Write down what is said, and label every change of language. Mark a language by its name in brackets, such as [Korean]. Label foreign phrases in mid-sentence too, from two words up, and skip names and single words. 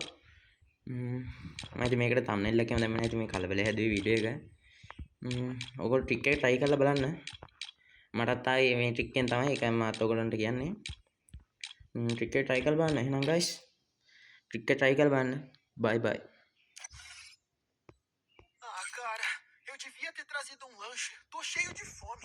[Sinhala] මම ඉතින් මේකට thumbnail එකේම දැම්ම නැහැ. ඉතින් මේ කලබලේ හැදුවේ වීඩියෝ එක. ඔයගොල්ලෝ ට්‍රික් එක try කරලා බලන්න. මටත් ආයේ මේ ට්‍රික් එකෙන් තමයි ඒකයි මාත් ඔයගොල්ලන්ට කියන්නේ. ට්‍රික් එක try කරලා බලන්න. එහෙනම් guys ට්‍රික් එක try කරලා බලන්න. [English] Bye bye. [Portuguese] Ah, cara, eu devia ter trazido um lanche. Tô cheio de